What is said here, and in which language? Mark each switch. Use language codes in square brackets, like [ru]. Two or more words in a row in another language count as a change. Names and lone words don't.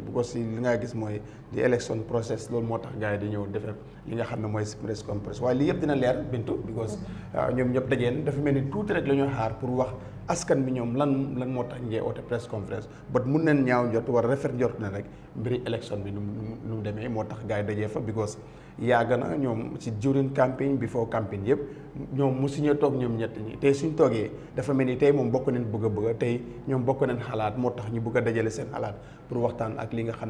[wo] bu ko si li nga gis mooy di élection process loolu moo tax gars yi di ñëw defar li nga xam ne mooy [en] press conference [wo] waaye lii yëpp dina leer bintu because ñoom ñëpp dajeen dafa mel ni tuuti rek la ñuy xaar pour wax askan bi ñoom lan moo tax ngee oote press conference but mun nañ ñaaw njort war rafet njort na rek mbiri élection bi nu mu demee moo tax gars yi dajee fa because yàgg na ñoom si during campagne before campagne yëpp ñoom mosuñoo toog ñoom ñett ñi tey suñ toogee dafa mel ni tey moom bokk nañ bëgg a tey ñoom bokk nañ xalaat moo tax ñu bëgg a dajale seen xalaat pour waxtaan ak li nga xam